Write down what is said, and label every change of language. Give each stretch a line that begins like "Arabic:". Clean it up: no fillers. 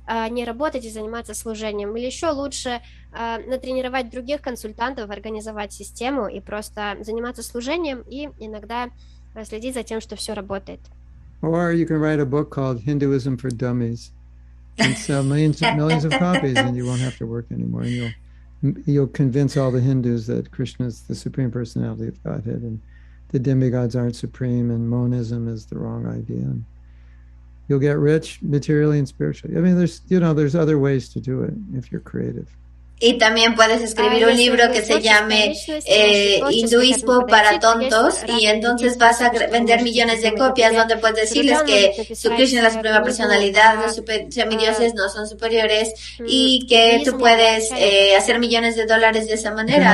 Russian: Не работать и заниматься служением. Или еще лучше натренировать других консультантов, организовать систему и просто заниматься служением и иногда следить за тем, что все работает.
English: Or you can write a book called Hinduism for Dummies. and sell millions of copies, and you won't have to work anymore. And you'll convince all the Hindus that Krishna is the Supreme Personality of Godhead, and the demigods aren't supreme, and monism is the wrong idea. And you'll get rich materially and spiritually. I mean, there's other ways to do it if you're creative.
Spanish: Y también puedes escribir un libro que se llame Hinduismo para tontos, y entonces vas a vender millones de copias donde puedes decirles que su Krishna es la suprema personalidad, los semidioses no son superiores, y que tú puedes hacer millones de dólares de esa manera.